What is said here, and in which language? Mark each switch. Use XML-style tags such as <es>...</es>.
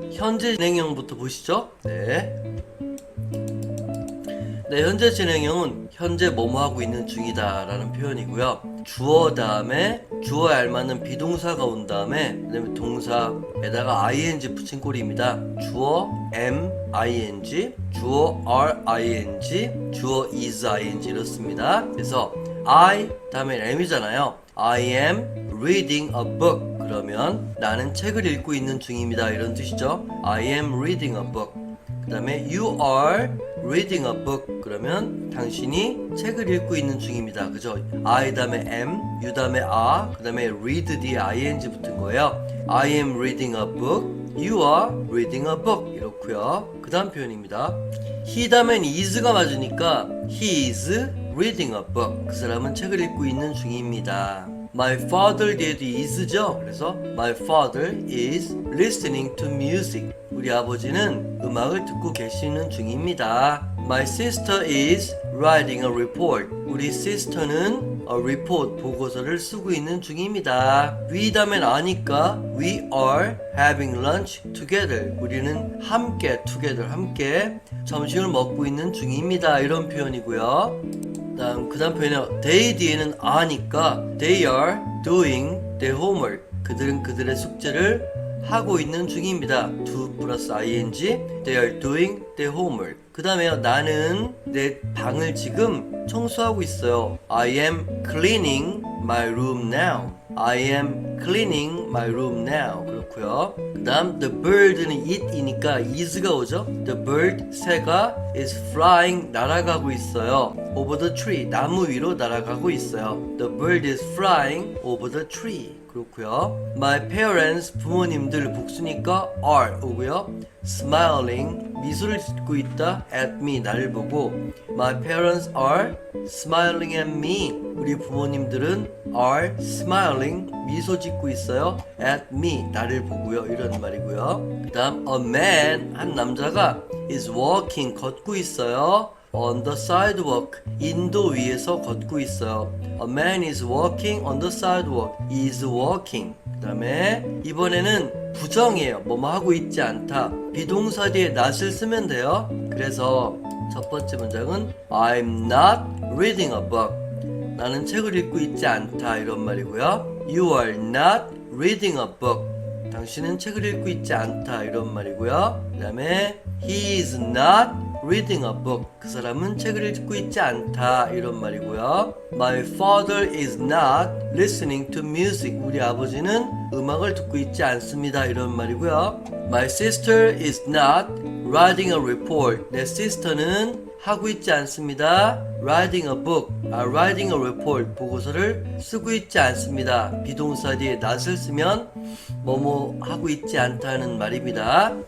<ko>현재 진행형부터 보시죠. 현재 진행형은 현재 뭐뭐 하고 있는 중이다 라는 표현이고요. 주어 다음에 주어에 알맞는 비동사가 온 다음에 그다음에 동사에다가 ing 붙인 꼴입니다. 주어</ko> <en>am ing, 주어 are ing, 주어 is ing</en> <ko>이렇습니다. 그래서 I 다음에 am이잖아요.</ko> <en>I am reading a book.</en> <ko>그러면 나는 책을 읽고 있는 중입니다, 이런 뜻이죠.</ko> <en>I am reading a book.</en> <ko>그 다음에</ko> <en>you are reading a book.</en> <ko>그러면 당신이 책을 읽고 있는 중입니다. 그죠? I 다음에 am, you 다음에 are, 그 다음에 read 뒤에 ing 붙은 거예요.</ko> <en>I am reading a book, you are reading a book.</en> <ko>이렇고요. 그 다음 표현입니다.</ko> <en>he</en> <ko>다음엔</ko> <en>is가</en> <ko>맞으니까</ko> <en>he is reading a book.</en> <ko>그 사람은 책을 읽고 있는 중입니다.</ko> <en>My father</en> <ko>뒤에도</ko> <en>is죠.</en> <ko>그래서</ko> <en>my father is listening to music.</en> <ko>우리 아버지는 음악을 듣고 계시는 중입니다.</ko> <en>My sister is writing a report.</en> <ko>우리 sister는 report, 보고서를 쓰고 있는 중입니다.</ko> <en>we</en> <ko>다음엔 아니까</ko> <en>we are having lunch together.</en> <ko>우리는 함께</ko> <en>together,</en> <ko>함께 점심을 먹고 있는 중입니다, 이런 표현이고요. 그 다음 표현은</ko> <en>they</en> <ko>뒤에는 아니까</ko> <en>they are doing their homework.</en> <ko>그들은 그들의 숙제를 하고 있는 중입니다.</ko> <en>do</en> <ko>플러스</ko> <en>ing, they are doing their homework.</en> <ko>그 다음에요, 나는 내 방을 지금 청소하고 있어요.</ko> <en>I am cleaning my room now. I am cleaning my room now.</en> <ko>그렇고요. 그 다음 the bird는 it이니까 is가 오죠.</ko> <en>The bird,</en> <ko>새가</ko> <en>is flying,</en> <ko>날아가고 있어요.</ko> <en>over the tree,</en> <ko>나무 위로 날아가고 있어요.</ko> <en>The bird is flying over the tree.</en> <ko>그렇고요. My parents, 부모님들 복수니까 are 오고요. Smiling, 미소를 짓고 있다</ko> <en>at me,</en> <ko>나를 보고.</ko> <en>My parents are smiling at me.</en> <ko>우리 부모님들은</ko> <en>are smiling,</en> <ko>미소 짓고 있어요</ko> <en>at me,</en> <ko>나를 보고요, 이런 말이고요. 그 다음</ko> <en>a man,</en> <ko>한 남자가</ko> <en>is walking,</en> <ko>걷고 있어요.</ko> <en>on the sidewalk,</en> <ko>인도 위에서 걷고 있어요.</ko> <en>A man is walking on the sidewalk. He is walking.</en> <ko>그 다음에 이번에는 부정이에요. 뭐뭐 하고 있지 않다. 비동사 뒤에 not을 쓰면 돼요. 그래서 첫 번째 문장은</ko> <en>I'm not reading a book.</en> <ko>나는 책을 읽고 있지 않다, 이런 말이고요.</ko> <en>You are not reading a book.</en> <ko>당신은 책을 읽고 있지 않다, 이런 말이고요.</ko> <en>그 다음에 He is not reading a book.</en> <ko>그 사람은 책을 읽고 있지 않다, 이런 말이고요.</ko> <en>My father is not listening to music.</en> <ko>우리 아버지는 음악을 듣고 있지 않습니다, 이런 말이고요.</ko> <en>My sister is not writing a report.</en> <ko>내 sister는 하고 있지 않습니다.</ko> <en>writing a book, writing a report,</en> <ko>보고서를 쓰고 있지 않습니다. 비동사 뒤에 not을 쓰면 뭐뭐 하고 있지 않다는 말입니다.</ko>